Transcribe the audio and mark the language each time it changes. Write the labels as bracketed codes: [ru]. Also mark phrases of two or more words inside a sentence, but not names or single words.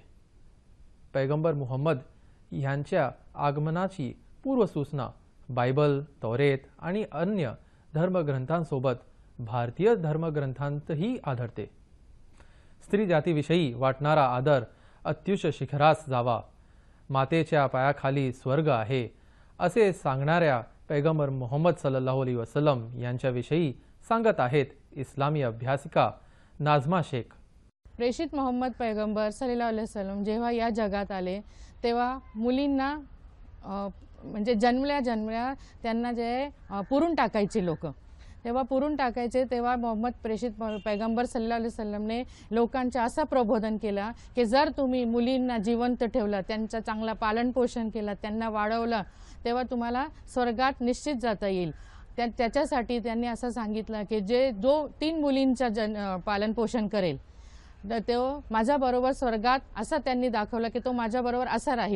[mr] पैगंबर मुहम्मद यांच्या आगमनाची पूर्वसूचना बायबल, तौरेत आणि अन्य धर्मग्रंथांसोबत भारतीय धर्मग्रंथांतही आढळते. स्त्री जातीविषयी वाटणारा आदर अत्युच्च शिखरास जावा, मातेच्या पायाखाली स्वर्ग आहे, असे सांगणाऱ्या पैगंबर मुहम्मद [ar] صلى الله عليه وسلم [mr] यांच्याविषयी सांगत आहेत इस्लामी अभ्यासिका नाझमा शेख. प्रेषित मोहम्मद पैगंबर [ar] صلى الله عليه وسلم [mr] जेव्हा या जगात आले तेव्हा मुलींना म्हणजे जन्मल्या त्यांना जे पुरून टाकायचे लोक, तेव्हा पुरून टाकायचे, तेव्हा मोहम्मद प्रेषित पैगंबर सल्लल्लाहु अलैहि वसल्लमने लोकांच्या असं प्रबोधन केलं की जर तुम्ही मुलींना जिवंत ठेवलं, त्यांचं चांगलं पालनपोषण केलं, त्यांना वाढवलं, तेव्हा तुम्हाला स्वर्गात निश्चित जाता येईल. त्याच्यासाठी त्यांनी असं सांगितलं की जो 3 मुलींचं पालनपोषण करेल तो माझ्याबरोबर स्वर्गात, असं त्यांनी दाखवलं की तो माझ्याबरोबर असा राहील.